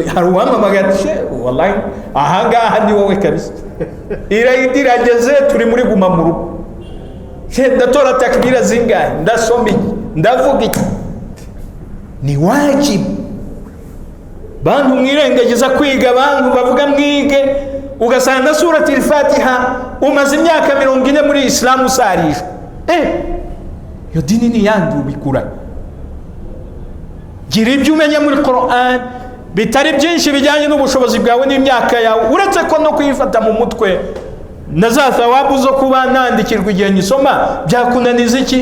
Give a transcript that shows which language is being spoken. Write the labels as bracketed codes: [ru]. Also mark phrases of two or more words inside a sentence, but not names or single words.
[rw] Hari uwamamagaye ati wallahi ahangaha ni wowe kabisa, irayidi irageze, turi muri Guma mu Rugo, ndatora takbira zingahe, ndasoma iki, ndavuga iki. Ni wajibu bantu mwirengagiza kwiga, bantu bavuga mwige, ugasanga surati al-Fatiha umaze imyaka 40 muri Islam usarisha. Yo dini ni yandi ubikura. Gira ibyo umenya muri Qur'an bitari byinshi bijyanye n'ubushobozi bwawe n'imyaka yawe, uretse ko no kuyifata mu mutwe na za thawabu zo kuba nandikirwa igihe nyisoma byakunaniza iki?